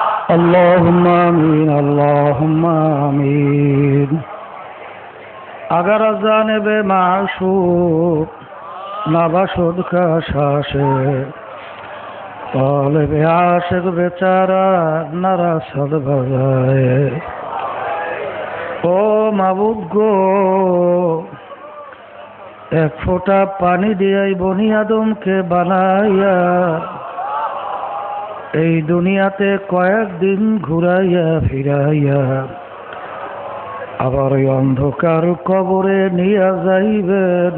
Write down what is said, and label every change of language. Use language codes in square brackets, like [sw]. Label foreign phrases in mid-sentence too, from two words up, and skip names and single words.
[ar] اللهم آمین اللهم آمین. [fa] اگر از جانب معشوق نباشد کشش طالب عاشق বেচারা نرسد بجائے. [bn] ও মাবুদ গো, এক ফোঁটা পানি দিয়াই বনি আদমকে বানাইয়া এই দুনিয়াতে কয়েকদিন ঘুরাইয়া ফিরাইয়া আবার ওই অন্ধকার কবরে নিয়ে যাইবেন.